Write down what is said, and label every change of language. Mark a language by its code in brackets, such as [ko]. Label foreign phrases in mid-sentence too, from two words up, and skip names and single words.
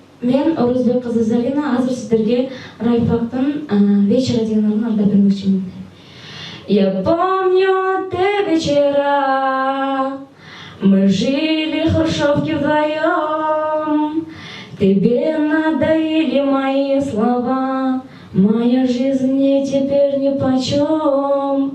[ky] Мен Орузбек кызы Зарина азыр сиздерге Райфактын «Вечера» деген ырын ырдап бермекчимин. [ru] Я помню те вечера, мы жили в хрущевке вдвоем. Тебе надоели мои слова, моя жизнь мне теперь нипочем.